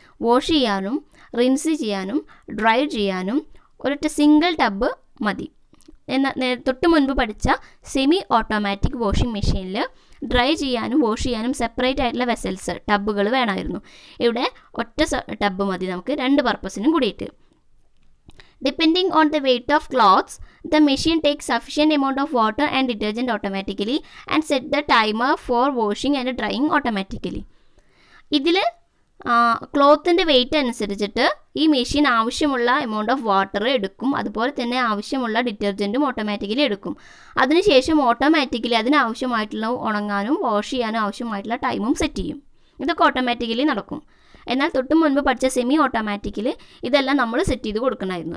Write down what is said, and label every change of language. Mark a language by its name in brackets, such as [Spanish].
[Malayalam] Wash ചെയ്യാനും rinse ചെയ്യാനും dry ചെയ്യാനും ഒരൊറ്റ സിംഗിൾ ടബ് മതി. എന്നാൽ തൊട്ട് മുൻപ് പഠിച്ച സെമി ഓട്ടോമാറ്റിക് വാഷിംഗ് മെഷീനിൽ ഡ്രൈ ചെയ്യാനും വാഷ് ചെയ്യാനും സെപ്പറേറ്റ് ആയിട്ടുള്ള വെസൽസ്, ടബുകൾ വേണമായിരുന്നു. ഇവിടെ ഒറ്റ ടബ് മതി നമുക്ക് രണ്ട് പർപ്പസിനും കൂടിയിട്ട്. [English] Depending on the weight of cloths, the machine takes sufficient amount of water and detergent automatically and set the timer for washing and drying automatically. [Malayalam] ഇതിൽ ക്ലോത്തിൻ്റെ വെയിറ്റ് അനുസരിച്ചിട്ട് ഈ മെഷീൻ ആവശ്യമുള്ള എമൗണ്ട് ഓഫ് വാട്ടർ എടുക്കും. അതുപോലെ തന്നെ ആവശ്യമുള്ള ഡിറ്റർജൻറ്റും ഓട്ടോമാറ്റിക്കലി എടുക്കും. അതിനുശേഷം ഓട്ടോമാറ്റിക്കലി അതിനാവശ്യമായിട്ടുള്ള ഉണങ്ങാനും വാഷ് ചെയ്യാനും ആവശ്യമായിട്ടുള്ള ടൈമും സെറ്റ് ചെയ്യും. ഇതൊക്കെ ഓട്ടോമാറ്റിക്കലി നടക്കും. എന്നാൽ തൊട്ട് മുൻപ് പഠിച്ച സെമി ഓട്ടോമാറ്റിക്കിൽ ഇതെല്ലാം നമ്മൾ സെറ്റ് ചെയ്ത് കൊടുക്കണമായിരുന്നു.